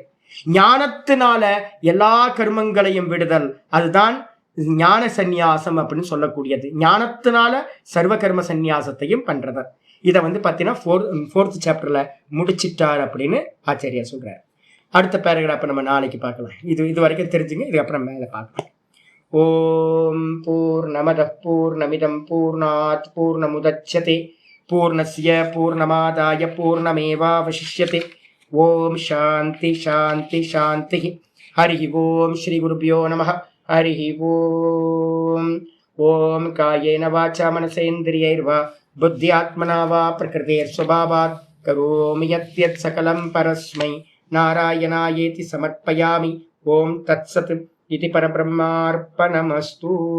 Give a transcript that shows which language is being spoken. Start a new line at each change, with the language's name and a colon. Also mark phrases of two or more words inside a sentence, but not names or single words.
Tamil: ஞானத்தினால எல்லா கர்மங்களையும் விடுதல், அதுதான் ஞான சந்நியாசம் அப்படின்னு சொல்லக்கூடியது. ஞானத்தினால சர்வ கர்ம சந்நியாசத்தையும் பண்றது. இதை பாத்தீங்கன்னா 4th சாப்டர்ல முடிச்சிட்டார் அப்படின்னு ஆச்சாரியார் சொல்றாரு. அடுத்த பேராகிராஃப் நம்ம நாளைக்கு பார்க்கலாம். இது வரைக்கும் தெரிஞ்சுங்க, இதுக்கப்புறம் மேலே பார்க்கலாம்.
Sanskrit: ॐ पूर्णमदः पूर्णमिदं पूर्णात् पूर्णमुदच्यते पूर्णस्य पूर्णमादाय पूर्णमेवावशिष्यते. ॐ शान्ति शान्ति शान्ति. हरि ॐ श्री गुरुभ्यो नमः. हरि ॐ. ॐ कायेन वाचा मनसेन्द्रियैर्वा बुद्ध्यात्मना वा प्रकृतेःस्वभावात् करोमि यद्यत् सकलं परस्मै नारायणायेति समर्पयामि. ॐ तत्सत् इति परब्रह्मार्पणमस्तु.